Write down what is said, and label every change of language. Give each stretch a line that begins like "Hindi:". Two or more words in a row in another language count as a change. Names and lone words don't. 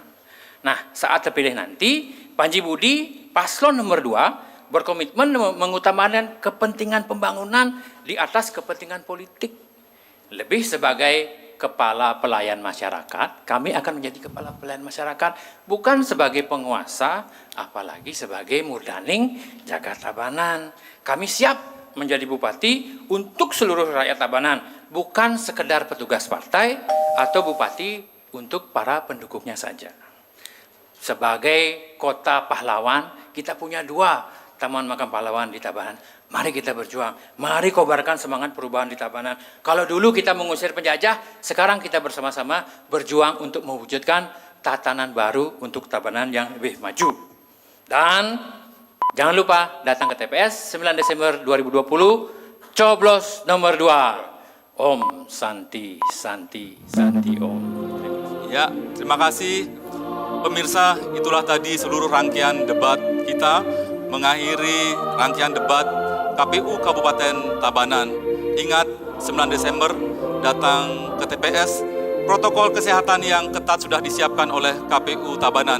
Indonesian: Nah, saat terpilih nanti, Panji Budi, paslon nomor 2, berkomitmen mengutamakan kepentingan pembangunan di atas kepentingan politik. Lebih sebagai kepala pelayan masyarakat, kami akan menjadi kepala pelayan masyarakat, bukan sebagai penguasa, apalagi sebagai
Balinese: murdaning jaga
Indonesian: Tabanan. Kami siap menjadi bupati untuk seluruh rakyat Tabanan, bukan sekedar petugas partai atau bupati untuk para pendukungnya saja. Sebagai kota pahlawan, kita punya 2 Taman Makam Pahlawan di Tabanan. Mari kita berjuang, mari kobarkan semangat perubahan di Tabanan. Kalau dulu kita mengusir penjajah, sekarang kita bersama-sama berjuang untuk mewujudkan tatanan baru untuk Tabanan yang lebih maju. Dan jangan lupa datang ke TPS 9 Desember 2020, coblos nomor 2.
Sanskrit: Om Santi, Santi, Santi Om.
Indonesian: Ya, terima kasih. Pemirsa, itulah tadi seluruh rangkaian debat kita mengakhiri rangkaian debat KPU Kabupaten Tabanan. Ingat, 9 Desember datang ke TPS, protokol kesehatan yang ketat sudah disiapkan oleh KPU Tabanan.